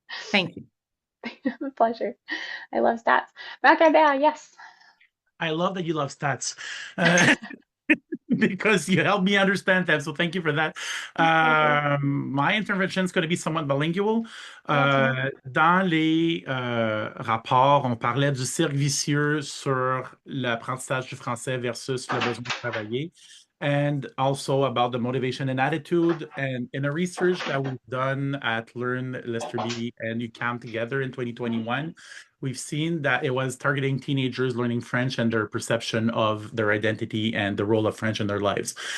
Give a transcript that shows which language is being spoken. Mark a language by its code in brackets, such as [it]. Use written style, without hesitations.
[en] Thank you. A pleasure. I love stats. Macabea, yes. I love that you love stats because you help me understand them. So thank you for that. My intervention is going to be somewhat bilingual. [fr] Dans les rapports, on parlait du cercle vicieux sur l'apprentissage du français versus le besoin de travailler. [en] And also about the motivation and attitude. And in a research that we've done at Learn, Lesterby, and UQAM together in 2021, we've seen that it was targeting teenagers learning French and their perception of their identity and the role of French in their lives.